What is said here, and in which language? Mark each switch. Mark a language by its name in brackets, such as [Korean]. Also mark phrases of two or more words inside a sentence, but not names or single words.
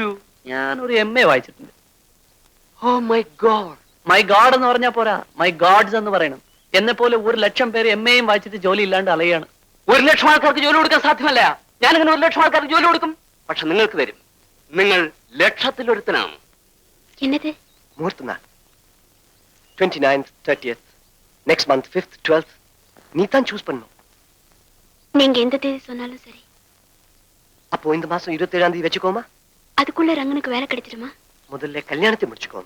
[Malayalam] ഞാനൊരു MA വായിച്ചിട്ടുണ്ട്. [English] Oh my God. my God [Malayalam] എന്ന് പറഞ്ഞാ പോരാ, [English] my Gods [Malayalam] എന്ന് പറയണം. എന്നെ പോലെ 1,00,000 പേര് MAയും വായിച്ചിട്ട് ജോലി ഇല്ലാണ്ട് അലയാണ്. 1,00,000 ആൾക്കാർക്ക് ജോലി കൊടുക്കാൻ സാധ്യമല്ല. ഞാനിങ്ങനെ 1,00,000 ആൾക്കാർക്ക് ജോലി കൊടുക്കും. പക്ഷെ നിങ്ങൾക്ക് തരും. നിങ്ങൾ ലക്ഷത്തിലൊരുത്തനാണ്. [Tamil] என்னது? முகூர்த்த நாள் 29th, 30th, [English] next month [Tamil] 5th, 12th. நீ தான் சூஸ் பண்ணணும். நீங்க எந்த தேதி சொன்னாலும் சரி. அப்போ இந்த மாசம் 27ஆம் தேதி வச்சுக்கோமா? அதுக்குள்ள ரங்கனுக்கு வேலை கிடைச்சிடுமா? முதல்ல கல்யாணத்தை முடிச்சுக்கோமே.